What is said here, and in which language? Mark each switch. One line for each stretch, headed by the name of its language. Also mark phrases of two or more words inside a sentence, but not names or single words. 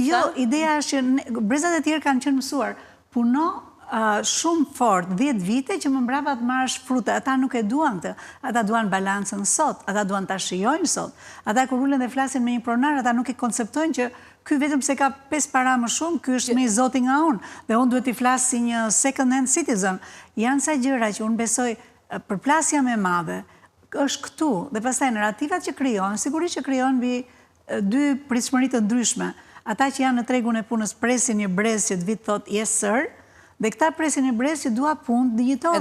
Albanian: Jo, ideja është që brezat e tjerë kanë qenë mësuar. Puno shumë fort, 10 vite që më mbrapa të marrësh fruta. Ata nuk e duan të. Ata duan balancën sot. Ata duan të shijojnë sot. Ata kur ullen dhe flasin me një pronar, ata nuk e konceptojnë që ky vetëm se ka 5 para më shumë, ky është me i zoti nga unë. Dhe unë duhet t'i flas si një
English: second hand citizen.
Albanian: Janë sa gjëra që unë besoj përplasja me madhe, është këtu. Dhe pastaj narrativat që krijon, sigurisht që krijon mbi 2 pritshmëri të ndryshme. Ata që janë në tregun e punës presin një brez që të vit thot
English: yes sir,
Albanian: dhe këta presin një brez që dua punë dinjitoze.